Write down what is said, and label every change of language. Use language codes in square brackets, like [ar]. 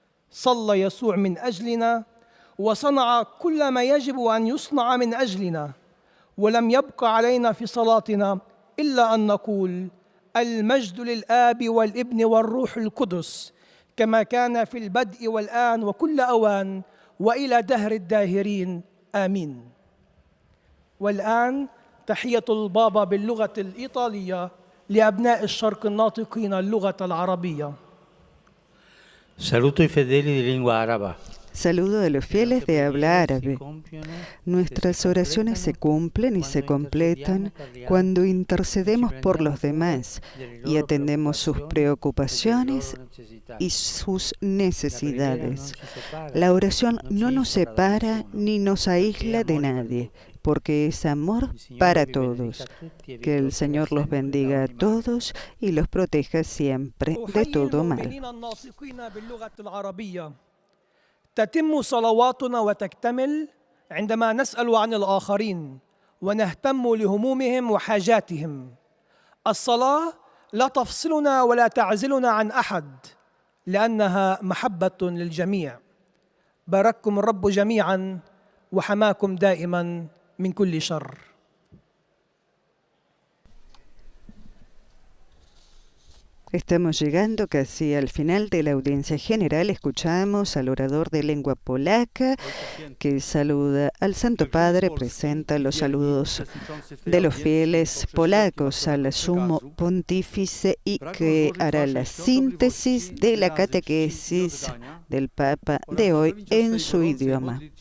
[ar] صلى يسوع من أجلنا وصنع كل ما يجب أن يصنع من أجلنا، ولم يبق علينا في صلاتنا إلا أن نقول المجد للآب والابن والروح القدس كما كان في البدء والآن وكل أوان وإلى دهر الداهرين آمين. والآن تحية البابا باللغة الإيطالية لأبناء الشرق الناطقين اللغة العربية. [it] Saluto i fedeli di lingua araba. [es] Saludo a los fieles de habla árabe. Nuestras oraciones se cumplen y se completan cuando intercedemos por los demás y atendemos sus preocupaciones y sus necesidades. La oración no nos separa ni nos aísla de nadie, porque es amor para todos. Que el Señor los bendiga a todos y los proteja siempre de todo mal. [ar] تتم صلواتنا وتكتمل عندما نسأل عن الآخرين ونهتم لهمومهم وحاجاتهم. الصلاة لا تفصلنا ولا تعزلنا عن أحد، لأنها محبة للجميع. بارككم الرب جميعا وحماكم دائما من كل شر. [es] Estamos llegando casi al final de la audiencia general. Escuchamos al orador de lengua polaca que saluda al Santo Padre, presenta los saludos de los fieles polacos al sumo pontífice y que hará la síntesis de la catequesis del Papa de hoy en su idioma.